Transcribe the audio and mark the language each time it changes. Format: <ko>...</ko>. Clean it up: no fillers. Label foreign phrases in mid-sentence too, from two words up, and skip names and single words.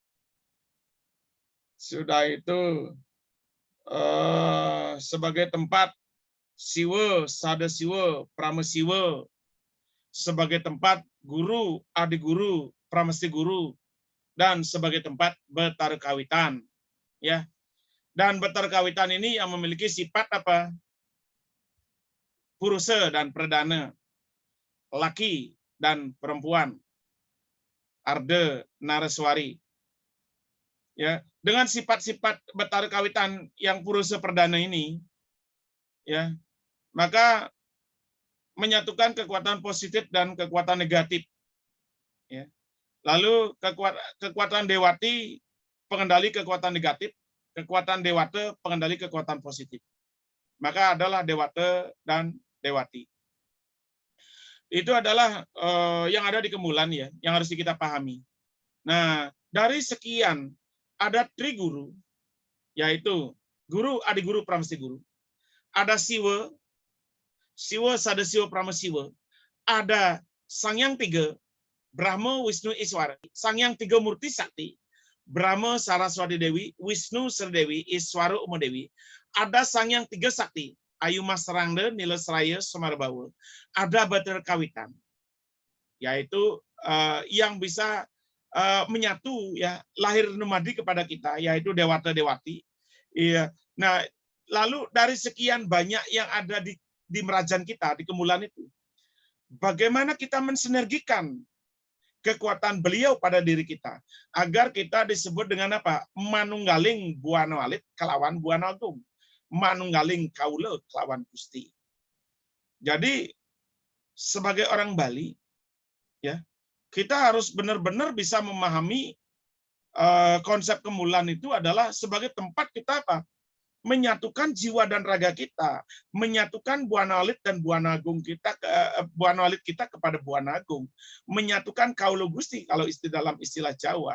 <id>Sudah itu sebagai tempat Siwa, Sada Siwa, Prama Siwa, sebagai tempat guru, adiguru, pramesti guru, dan sebagai tempat betara kawitan, ya. Dan betara kawitan ini yang memiliki sifat apa? Purusa dan perdana, laki dan perempuan, Arda, Naraswari. Ya, dengan sifat-sifat betara kawitan yang purusa perdana ini, ya, maka menyatukan kekuatan positif dan kekuatan negatif. Ya. Lalu kekuatan dewati pengendali kekuatan negatif, kekuatan dewata pengendali kekuatan positif. Maka adalah dewata dan dewati. Itu adalah yang ada di Kemulan ya, yang harus kita pahami. Nah, dari sekian ada triguru, yaitu guru, adiguru, pramesti guru. Ada siwa, siwa, sada siwa, pramasiwa. Ada sang yang tiga, Brahma, Wisnu, Iswara. Sang yang tiga murti sakti, Brahma, Saraswati Dewi, Wisnu, Serdewi, Iswara, Uma Dewi. Ada sang yang tiga sakti, Ayu Mas Serangda, Nila Seraya, Semarbawa. Ada Bater Kawitan, yaitu yang bisa menyatu ya lahir numadi kepada kita, yaitu dewata dewati. Iya. Nah, lalu dari sekian banyak yang ada di merajan kita di Kemulan itu, bagaimana kita mensinergikan kekuatan beliau pada diri kita agar kita disebut dengan apa?</id> <jv>Manunggaling Buana Walit kelawan Buana Agung. Manunggaling kaula kelawan Gusti.</jv> <id>Jadi sebagai orang Bali ya, kita harus benar-benar bisa memahami konsep Kemulan itu adalah sebagai tempat kita apa? Menyatukan jiwa dan raga kita, menyatukan Buana Walit dan Buana Agung kita, Buana Walit kita kepada Buana Agung, menyatukan kaula Gusti kalau dalam istilah Jawa.</id>